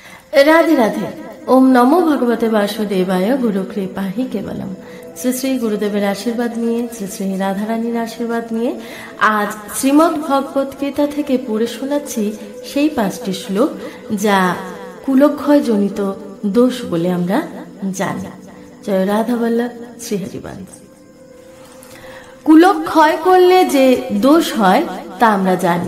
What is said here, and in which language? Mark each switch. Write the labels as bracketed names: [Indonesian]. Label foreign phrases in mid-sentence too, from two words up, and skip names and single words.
[Sanskrit] राधे राधे। ओम नमो भगवते वासुदेवाय। गुरु कृपा ही केवलम। [Bangla] শ্রী শ্রী গুরুদেবের আশীর্বাদ নিয়ে, শ্রী শ্রী রাধারানীর আশীর্বাদ নিয়ে আজ শ্রীমদ্ ভগবত গীতা থেকে পড়ে শোনাচ্ছি সেই 5টি শ্লোক যা কুলক্ষয় জনিত দোষ বলে আমরা জানি। জয় রাধা বল্লভ শ্রীহরিবংশ। কুলক্ষয় করলে যে দোষ হয় তা আমরা জানি।